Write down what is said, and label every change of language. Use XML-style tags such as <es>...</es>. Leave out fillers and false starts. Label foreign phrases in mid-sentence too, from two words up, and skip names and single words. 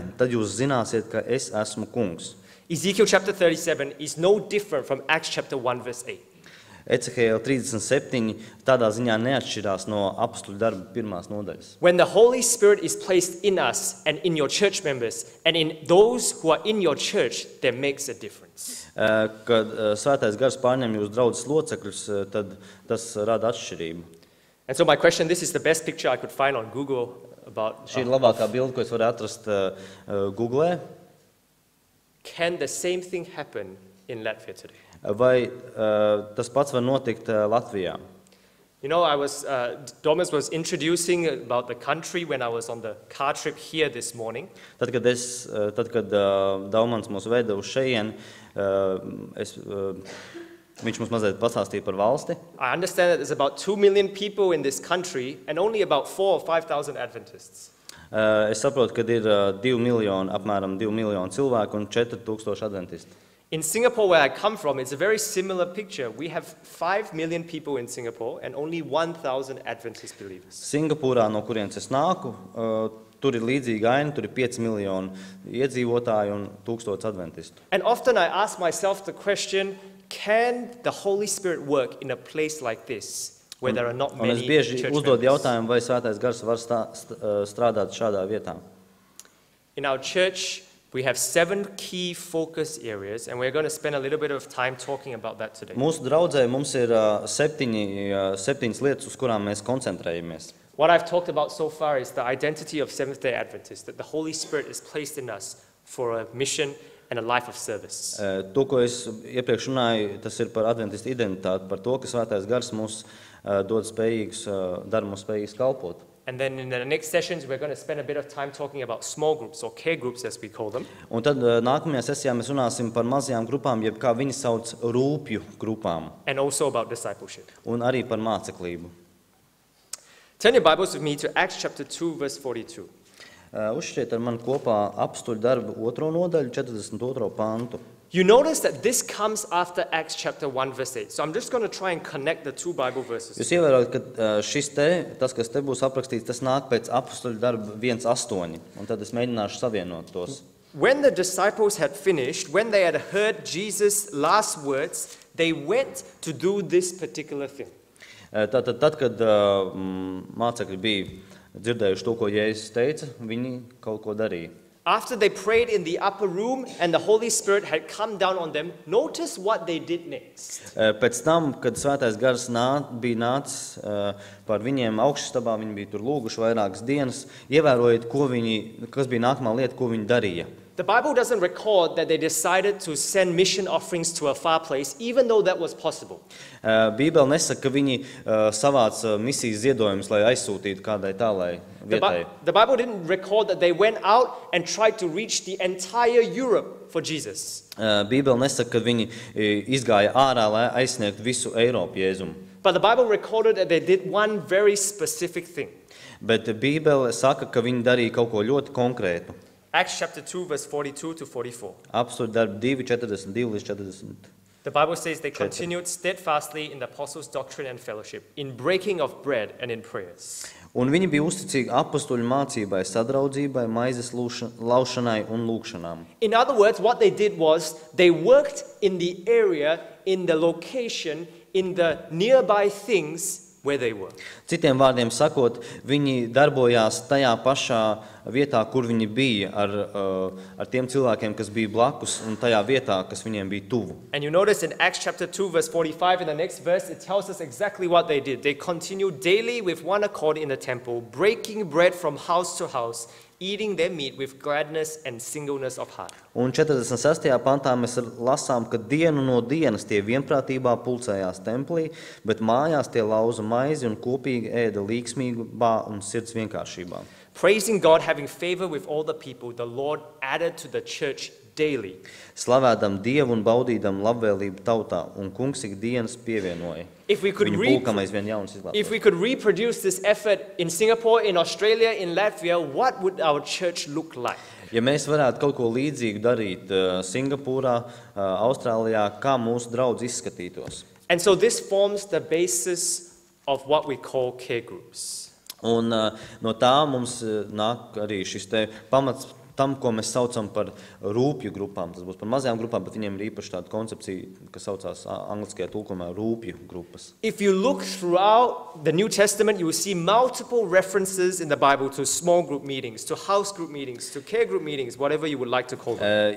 <lv>Tad jūs zināsiet, ka es esmu kungs.</lv> <en>Ezekiel chapter 37 is no different from Acts chapter 1 verse 8.</en> <lv>Ecehēla 37 tādā ziņā neatšķirās no apstuļu darba 1. nodaļas.</lv> <en>When the Holy Spirit is placed in us and in your church members and in those who are in your church, that makes a difference.</en> <lv>Kad svētais gars pārņem jūs draudzes locekļus, tad tas rada atšķirību.</lv> <en>And so my question, this is the best picture I could find on Google about...</en> <lv>Šī ir labākā bilde, ko es varu atrast Googlē.</lv> <en>Can the same thing happen in Latvia today?</en> <lv>Vai tas pats var notikt Latvijā?</lv> <en>You know, Domas was introducing about the country when I was on the car trip here this morning.</en> <lv>Tad, kad Daumans mūs veda uz šejieni, Viņš mums mazliet pastāstīja par valsti.</lv> <en>I understand that there's about 2 million people in this country and only about 4,000 or 5,000 Adventists.</en> <lv>Es saprotu, ka ir apmēram 2 miljoni cilvēku un 4,000 adventisti.</lv> <en>In Singapore, where I come from, it's a very similar picture. We have 5 million people in Singapore and only 1,000 Adventist believers.</en> <lv>Singapūrā, no kurienes es nāku, tur ir līdzīga aina, tur ir 5 miljoni iedzīvotāju un 1000 adventistu.</lv> <en>And often I ask myself the question, can the Holy Spirit work in a place like this, where there are not</en> <lv>Un es</lv> <en>many</en> <lv>bieži</lv> <en>church</en> <lv>uzdod</lv> <en>members?</en> <lv>jautājumu, vai Svētais Gars var strādāt šādā vietā.</lv> <en>In our church, we have 7 key focus areas, and we're going to spend a little bit of time talking about that today.</en> <lv>Mūsu draudzē mums ir septiņas lietas, uz kurām mēs koncentrējamies.</lv> <en>What I've talked about so far is the identity of Seventh-day Adventists, that the Holy Spirit is placed in us for a mission and a life of service.</en> <lv>To, ko es iepriekš runāju, tas ir par adventistu identitāti, par to, ka Svētais Gars mums dod spējīgus, dara mums spējīgus kalpot.</lv> <en>And then in the next sessions, we're going to spend a bit of time talking about small groups, or care groups as we call them.</en> <lv>Un tad nākamajā sesijā mēs runāsim par mazajām grupām, jeb kā viņi sauc rūpju grupām,</lv> <en>And also about discipleship.</en> <lv>un arī par māceklību.</lv> <en>Turn your Bibles with me to Acts chapter 2, verse 42.</en> <lv>Uzšķiet ar mani kopā Apstuļu darbu 2. nodaļu, 42. pantu.</lv> <en>You notice that this comes after Acts chapter 1, verse 8. So I'm just going to try and connect the two Bible verses.</en> <lv>Jūs ievērojat, ka tas, kas te būs aprakstīts, tas nāk pēc Apstuļu darba 1.8, un tad es mēģināšu savienot tos.</lv> <en>When the disciples had finished, when they had heard Jesus' last words, they went to do this particular thing.</en> <lv>Tad, kad mācekļi bija dzirdējuši to, ko Jēzus teica, viņi kaut ko darīja.</lv> <en>After they prayed in the upper room and the Holy Spirit had come down on them, notice what they did next.</en> <lv>Pēc tam, kad Svētais Gars bija nācis par viņiem augšstabā, viņi bija tur lūguši vairākas dienas, ievērojiet, kas bija nākamā lieta, ko viņi darīja.</lv> <en>The Bible doesn't record that they decided to send mission offerings to a far place, even though that was possible.</en> <lv>Bībele nesaka, ka viņi savāca misijas ziedojumus, lai aizsūtītu kādai tālai vietai.</lv> <en>The Bible didn't record that they went out and tried to reach the entire Europe for Jesus.</en> <lv>Bībele nesaka, ka viņi izgāja ārā, lai aizsniegtu visu Eiropu Jēzum.</lv> <en>But the Bible recorded that they did one very specific thing.</en> <lv>Bet Bībele saka, ka viņi darīja kaut ko ļoti konkrētu.</lv> <en>Acts chapter 2, verse 42 to 44.</en> <lv>Apstuļu darbi 2, 42 līdz 40.</lv> <en>The Bible says they continued steadfastly in the apostles' doctrine and fellowship, in breaking of bread and in prayers.</en> <lv>Un viņi bija uzticīgi apstuļu mācībai, sadraudzībai, maizes laušanai un lūkšanām.</lv> <en>In other words, what they did was they worked in the area, in the location, in the nearby things where they were.</en> <lv>Citiem vārdiem sakot, viņi darbojās tajā pašā vietā, kur viņi bija ar tiem cilvēkiem, kas bija blakus, un tajā vietā, kas viņiem bija tuvu.</lv> <en>And you notice in Acts chapter 2, verse 45, in the next verse, it tells us exactly what they did. They continued daily with one accord in the temple, breaking bread from house to house, eating their meat with gladness and singleness of heart.</en> <lv>Un 46. pantā mēs lasām, ka dienu no dienas tie vienprātībā pulcējās templī, bet mājās tie lauza maizi un kopīgi ēda līgsmībā un sirds vienkāršībā.</lv> <en>Praising God, having favor with all the people, the Lord added to the church daily.</en> <lv>Slavēdam Dievu un baudīdam labvēlību tautā, un kungs ikdienas pievienoja.</lv> <en>If we could</en> <lv>Viņu pulkam aizvien jaunas</lv> <en>If we</en> <lv>izglābtos.</lv> <en>could reproduce this effort in Singapore, in Australia, in Latvia, what would our church look like?</en> <lv>Ja mēs varētu kaut ko līdzīgu darīt Singapūrā, Austrālijā, kā mūsu draudz izskatītos?</lv> <en>And so this forms the basis of what we call care groups.</en> <lv>Un no tā mums nāk arī šis te pamats tam, ko mēs saucam par rūpju grupām. Tas būs par mazajām grupām, bet viņiem ir īpaši tāda koncepcija, kas saucās angliskajā tulkojumā rūpju grupas.</lv> <en>If you look throughout the New Testament, you will see multiple references in the Bible to small group meetings, to house group meetings, to care group meetings, whatever you would like to call them.</en>